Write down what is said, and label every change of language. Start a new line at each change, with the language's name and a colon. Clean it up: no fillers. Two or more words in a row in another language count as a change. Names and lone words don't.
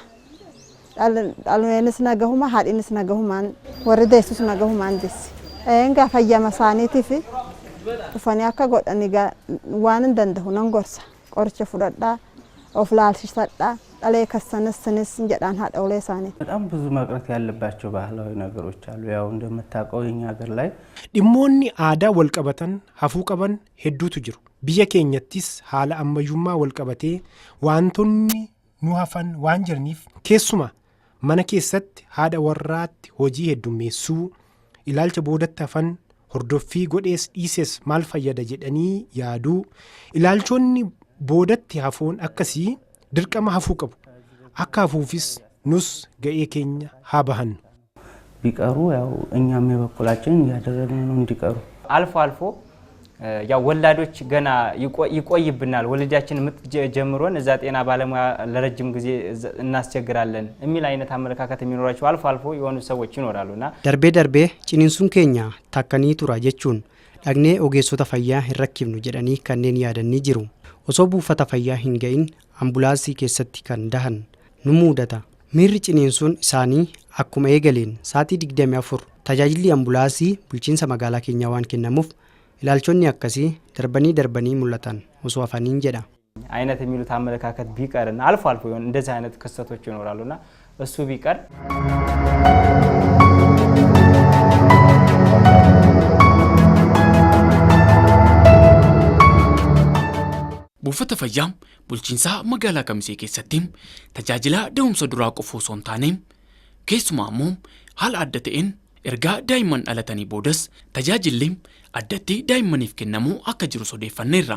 Oromo: Dhalmeenis nagahuma haadhinis nagahumaan warri deessus nagahumaan dessi. Egaa fayyama isaaniitiif dhufanii akka godhanii waan hin danda'u nan gorsa. Qoricha fudhadhaa of laalchisadhaa. Dhalee kasanis jedhaan haadholee isaanii.
Amharic: በጣም ብዙ መቅረት ያለባቸው ባህላዊ ነገሮች አሉ። ያው እንደምታውቀው የኛ ሀገር ላይ
Oromo: dhimmoonni aadaa wal qabatan hafuu qaban hedduutu jiru. Biyya keenyattis haala ammayyummaa wal qabatee wantoonni nu hafan waan jiraniif keessuma mana keessatti haadha warraatti hojii heddummeessuu ilaalcha boodatti hafan hordoffii godhees dhiises maal fayyada jedhanii yaaduu ilaalchonni boodatti hafoon akkasii dirqama hafuu qabu. Akka hafuufis nus ga'ee keenya haa bahannu.
Amharic: ቢቀሩ ያው እኛም የበኩላችንን እያደረግን ነው እንዲቀሩ። አልፎ አልፎ ያው ወላዶች ገና ይቆይብናል ወልጃችን ምጥ ጀምሮን እዛ ጤና ባለሙያ ለረጅም ጊዜ እናስቸግራለን የሚል አይነት አመለካከት የሚኖራቸው አልፎ አልፎ የሆኑ ሰዎች ይኖራሉና
Oromo: darbee ciniinsuun keenya takkaanii turaa jechuun dagnee ogeessota fayyaa yirakkisnu jedhanii kanneen yaadanii jiru osoo buufata fayyaa hin geenye ambulaansii keessatti kan dahan nu mudata. Miirri ciniinsuun isaanii akkuma eegaleen sa'aatii 24 tajaajilli ambulaansii bulchiinsa magaalaa keenyaa waan kennamuuf ilaalchonni akkasii darbanii mul'atan osoo hafaniin jedha.
Amharic: አይነት የሚሉት አመለካከት ቢቀርና አልፎ አልፎ ይሆን እንደዚህ አይነት ክስተቶች ይኖራሉና እሱ ቢቀር
Oromo: buufata fayyaa bulchiinsa magaalaa Kamisee keessatti tajaajila da'umsa duraa qofaa osoo hin taane keessumaa immoo haala adda ta'een erga daa'imman dhalatanii boodas tajaajilli addatti daa'immaniif kennamu akka jiru odeeffanneerra.